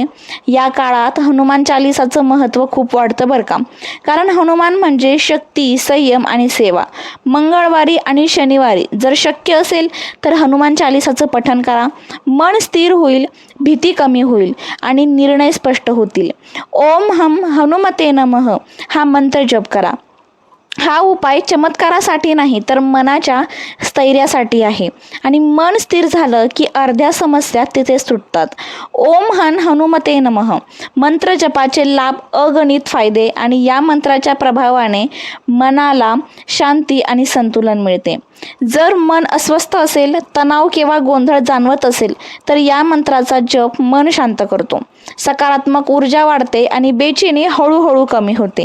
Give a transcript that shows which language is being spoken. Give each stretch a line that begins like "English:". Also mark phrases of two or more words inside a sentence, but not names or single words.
Marathi: या काळात हनुमान चालिसाचं महत्त्व खूप वाढतं बरं का. कारण हनुमान म्हणजे शक्ती, संयम आणि सेवा. मंगळवारी आणि शनिवारी जर शक्य असेल तर हनुमान चालिसाचं पठण करा. मन स्थिर होईल, भीती कमी होईल आणि निर्णय स्पष्ट होतील.
Sanskrit: ओम हम हनुमते नमः
Marathi: हा मंत्र जप करा. हा उपाय चमत्कारासाठी नाही तर मनाच्या स्थैर्यासाठी आहे आणि मन स्थिर झालं की अर्ध्या समस्या तिथेच सुटतात.
Sanskrit: ओम हनुमते नमः
Marathi: मंत्र जपाचे लाभ अगणित फायदे आणि या मंत्राच्या प्रभावाने मनाला शांती आणि संतुलन मिळते. जर मन अस्वस्थ असेल, तणाव किंवा गोंधळ जाणवत असेल तर या मंत्राचा जप मन शांत करतो. सकारात्मक ऊर्जा वाढते आणि बेचैनी हळूहळू कमी होते.